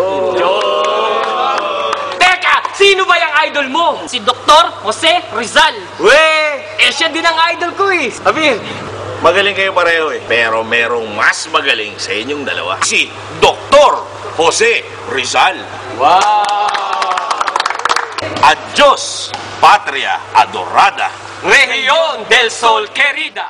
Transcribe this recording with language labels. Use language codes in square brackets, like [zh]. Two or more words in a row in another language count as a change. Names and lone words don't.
[tl] Teka, sino ba yung idol mo? Si Dr. Jose Rizal. Siya din ang idol ko eh. Sabi, Magaling kayo pareho eh. Pero merong mas magaling sa inyong dalawa. Si Dr. Jose Rizal. [en] wow! [es] Adios, Patria Adorada. Rehiyon del Sol querida.